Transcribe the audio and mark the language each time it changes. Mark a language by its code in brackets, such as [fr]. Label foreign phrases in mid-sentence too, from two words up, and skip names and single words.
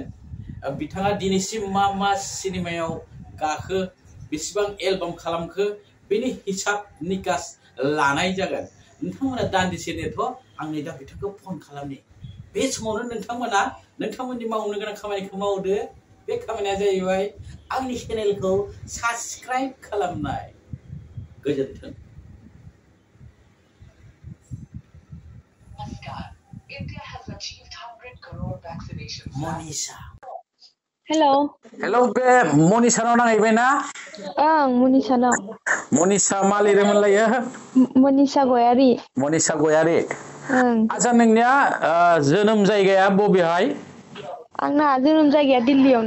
[brx] बिथाङा दिनैसिम मा सिनेमायाव गाखो बेसेबां एलबाम खालामखो बेनि हिसाब निकास लानाय जागोन। नोंथांमोना दान्दिसे नेथ' आंनि दा बिथांखौ फन खालामनि। बे समावनो नोंथांमोना नोंथांमोननि मावनो गोनां खामानिखौ मावदो। बे खामानिया जाहैबाय आंनि चेनेलखौ साबस्क्राइब खालामनाय। गोजोन्थों। [en] India has achieved 100 crore vaccinations. [brx] मनीषा। हेलो हेलो बे मनीषानाव नांहैबाय ना? ओं मनीषानाव। मनीषा मा लिरोमोनलायो? मनीषा गयारी। मनीषा गयारी। ओं। आच्छा नोंनिया जोनोम जायगाया बबेहाय? आंना जोनोम जायगाया दिल्लीयावनो।